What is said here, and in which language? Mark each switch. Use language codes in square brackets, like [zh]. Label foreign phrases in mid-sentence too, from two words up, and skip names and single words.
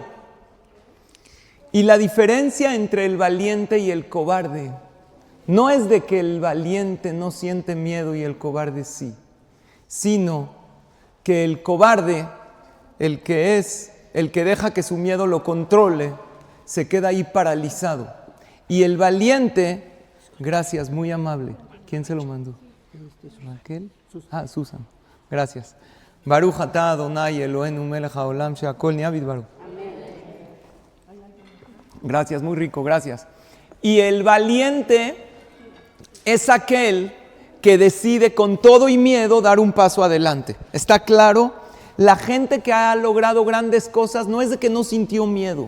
[es] Y la diferencia entre el valiente y el cobarde no es de que el valiente no siente miedo y el cobarde sí, sino que el cobarde, el que deja que su miedo lo controle, se queda ahí paralizado. Y el valiente, gracias, muy amable. ¿Quién se lo mandó? ¿Raquel? Susan. Gracias. [he] ברוך אתה אדוני אלוהינו מלך העולם שהכל נהיה בדברו. [es] Gracias, muy rico, gracias. Y el valiente es aquel que decide con todo y miedo dar un paso adelante. ¿Está claro? La gente que ha logrado grandes cosas no es de que no sintió miedo.